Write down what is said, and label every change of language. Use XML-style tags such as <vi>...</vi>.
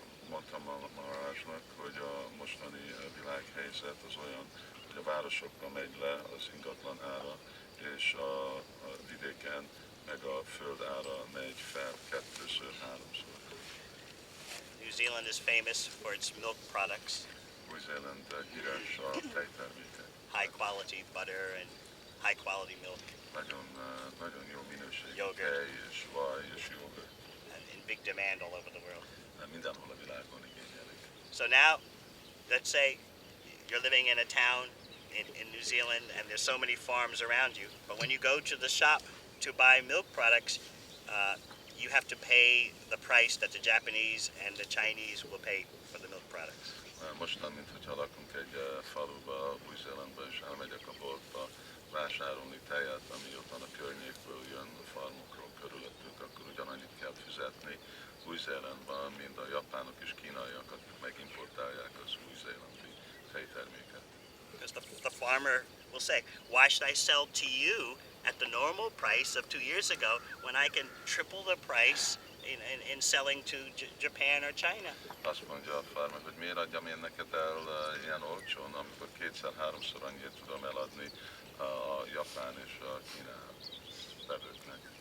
<hu>Mondtam a Maharajnak, hogy a mostani világhelyzet az olyan, hogy a városokban megy le az ingatlan ára, és a vidéken meg a föld ára megy fel kettőször, háromszor.</hu> <en>New Zealand is famous for its milk products,</en> <hu>Új-Zéland híres a tejtermékek.</hu> <en>high quality butter and high quality milk,</en> <hu>Nagyon jó minőségű</hu> <en>Yogurt.</en> <hu>tej és vaj és jogurt.</hu> <en>and in big demand all over the world.</en> <hu>Mindenhol a világon igényelik.</hu> <en>So now, let's say you're living in a town in New Zealand and there's so many farms around you, but when you go to the shop to buy milk products, you have to pay the price that the Japanese and the Chinese will pay for the milk products.</en> <hu>Mostan, mintha lakunk egy faluba, Új-Zélandba, és elmegyek a boltba vásárolni tejet, ami ottan a környékből jön, a farmokról körülöttünk, akkor ugyanannyit kell fizetni Új-Zélandban, mint a japánok és kínaiak, akik megimportálják az új-zélandi tejterméket.</hu> <en>Because the farmer will say, why should I sell to you at the normal price of 2 years ago when I can triple the price in selling to Japan or China?</en> <hu>Azt mondja a farmer, hogy miért adjam én neked el ilyen olcsón, amikor kétszer-háromszor annyit tudom eladni a japán és a kínai vevőknek.</hu>